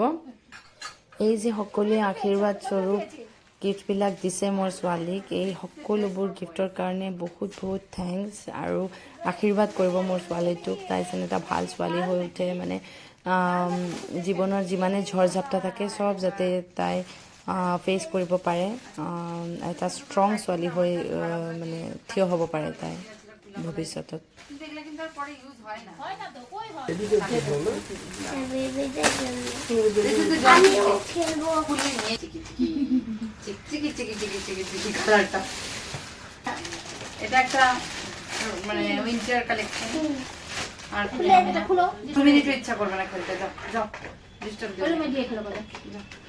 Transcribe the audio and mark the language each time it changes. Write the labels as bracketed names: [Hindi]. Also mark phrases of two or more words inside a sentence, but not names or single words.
[Assamese] এই যে সকলোৱে আশীৰ্বাদ স্বৰূপ গিফ্টবিলাক দিছে মোৰ ছোৱালীক, এই সকলোবোৰ গিফ্টৰ কাৰণে বহুত বহুত থেংকছ, আৰু আশীৰ্বাদ কৰিব মোৰ ছোৱালীটোক, তাই যেন এটা ভাল ছোৱালী হৈ উঠে, মানে জীৱনৰ যিমানে ঝড় ঝাপটা থাকে চব যাতে তাই ফেচ কৰিব পাৰে, এটা ষ্ট্ৰং ছোৱালী হৈ মানে থিয় হ'ব পাৰে তাই ভৱিষ্যতত। [Bangla] এটা একটা মানে [English] winter collection, [Bangla] আর তুমি একটু ইচ্ছা করবে না খেলতে, যাও যাও ডিস্টার্ব দিও না, দিয়ে খেলো বলো যাও।